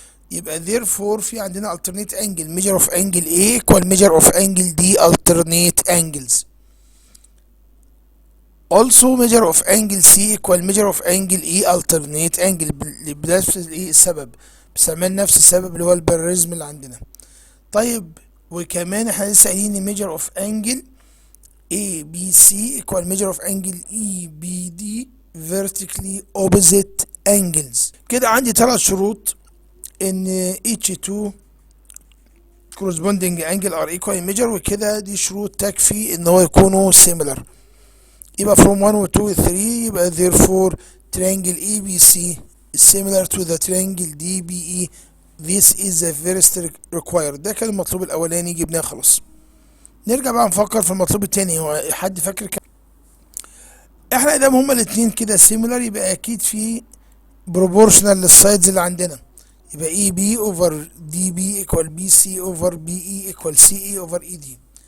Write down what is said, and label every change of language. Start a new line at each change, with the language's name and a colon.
English: يبقى therefore في عندنا alternate angle measure of angle A equal measure of angle D alternate angles. also measure of angle C equal measure of angle E alternate angle.
Arabic: بنفس السبب، بسمين نفس السبب اللي هو الباريزم اللي عندنا. طيب وكمان احنا لسه قايلين
English: measure of angle A B C equal measure of angle E B D vertically opposite angles.
Arabic: كده عندي 3 شروط ان
English: each two corresponding angle are equal measure،
Arabic: وكده دي شروط تكفي ان هو يكونوا similar.
English: يبقى from 1 و 2 و 3 يبقى therefore triangle ABC is similar to the triangle DBE. This is the first required.
Arabic: ده كان المطلوب الاولاني جبناه خلاص. نرجع بقى نفكر في المطلوب التاني. هو حد فاكر احنا ادام هما الاتنين كده similar يبقى اكيد في proportional للسايدز اللي عندنا، يبقى اي بي اوفر دي بي ايكوال بي سي اوفر بي اي ايكوال سي اي اوفر اي دي.